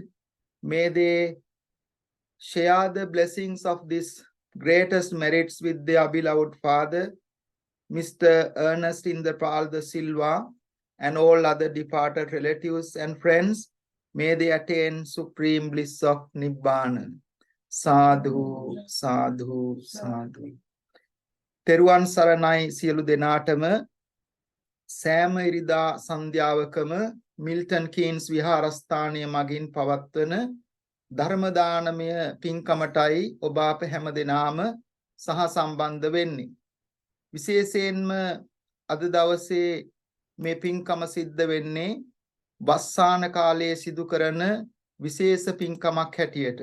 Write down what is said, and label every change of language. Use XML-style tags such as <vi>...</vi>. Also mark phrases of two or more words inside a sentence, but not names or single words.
<en>May they share the blessings of this greatest merits with their beloved father, Mr. Ernest Indrapal da Silva, and all other departed relatives and friends. May they attain supreme bliss of Nibbana.</en> <pi>Sadhu, sadhu, sadhu.</pi> <si>තෙරුවන් සරණයි සියලු දෙනාටම සෑම ඉරිදා සන්ධ්‍යාවකම මිල්ටන් කීන්ස් විහාරස්ථානය මගින් පවත්වන ධර්මදානමය පින්කමටයි ඔබ අප හැම දෙනාම සහ සම්බන්ධ වෙන්නේ. විශේෂයෙන්ම අද දවසේ මේ පින්කම සිද්ධ වෙන්නේ වස්සාන කාලයේ සිදු කරන විශේෂ පින්කමක් හැටියට.</si>